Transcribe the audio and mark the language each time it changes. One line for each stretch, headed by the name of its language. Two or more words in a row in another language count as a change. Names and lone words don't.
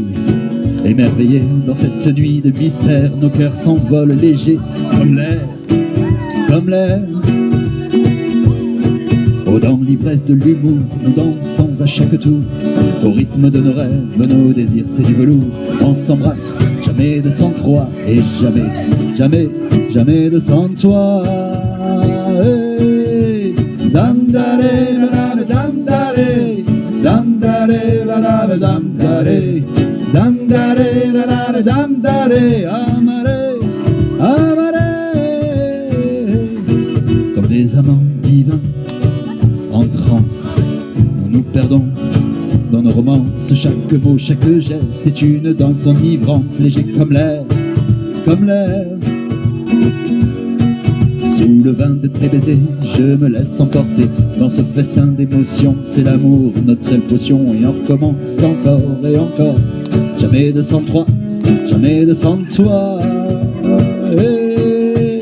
French: Émerveillés dans cette nuit de mystère, nos cœurs s'envolent légers comme l'air, comme l'air. Oh, dans l'ivresse de l'humour, nous dansons à chaque tour, au rythme de nos rêves, nos désirs, c'est du velours. On s'embrasse, jamais de sans toi, et jamais, jamais, jamais de sans toi. Hey. Dam dare, dam dare, dam dare, dam dare. Dam dare, dam dare,
Italian: amare, amare.
French: Comme des amants divins en transe, nous nous perdons dans nos romances. Chaque mot, chaque geste est une danse enivrante, léger comme l'air, comme l'air. Sous le vin de tes baisers, je me laisse emporter dans ce festin d'émotions. C'est l'amour, notre seule potion, et on recommence encore et encore. Jamais de sans toi, jamais de sans toi. Hey.